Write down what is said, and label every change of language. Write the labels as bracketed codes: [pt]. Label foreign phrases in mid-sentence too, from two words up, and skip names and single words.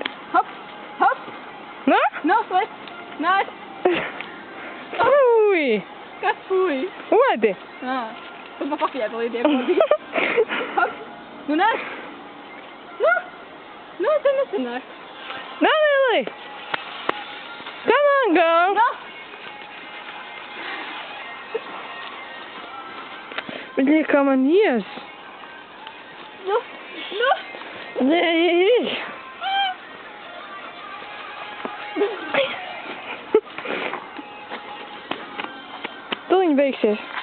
[lv] hop, hop. Nu? Nu, liec. Nāc. Fui. Kas fuj? Odi. Ā. Tad man pakieta līdiem. Hop. Nu, nāc. Nu. Nu, te nesanāk. [en] No, Lily. Come on, girl. [lv] Nu. Блин, kā man ies. Nu. Nu. Nē. Tūliņ beigsies.